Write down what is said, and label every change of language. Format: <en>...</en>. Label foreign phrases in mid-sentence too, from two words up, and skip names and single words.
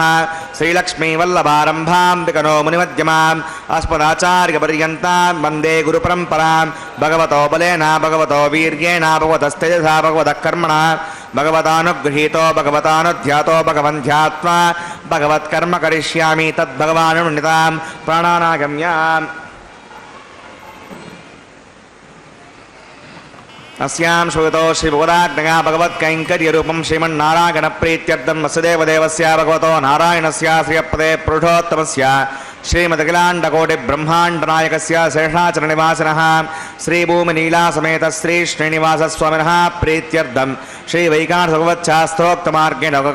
<sa>శ్రీలక్ష్మీవల్లభారంభాం వికనో మునిమధ్యమాం అస్మదాచార్యపర్యంతాం వందే గురుపరంపరాం. భగవతో బలేన భగవతో వీర్యేణ భగవతస్తేజసా భగవతః కర్మణా భగవతానుగృహీతో భగవతానుధ్యాతో భగవంధ్యాత్మా భగవత్కర్మ కరిష్యామి తద్భగవానునితాం ప్రాణానాగమ్యాం. अस्यां श्रूयतो श्रीभगवदाज्ञया भगवत्कैङ्कर्यरूपं श्रीमन्नारायणप्रीत्यर्थं वसुदेवदेवस्य भगवतो नारायणस्य श्रियपदे पुरुषोत्तमस्य श्रीमदखिलाण्डकोटिब्रह्माण्डनायकस्य शेषाचलनिवासिनः श्रीभूमिनीलासमेत श्रीश्रीनिवासस्वामिनः प्रीत्यर्थं श्रीवैकानसभगवच्छास्त्रोक्तमार्गेण</sa>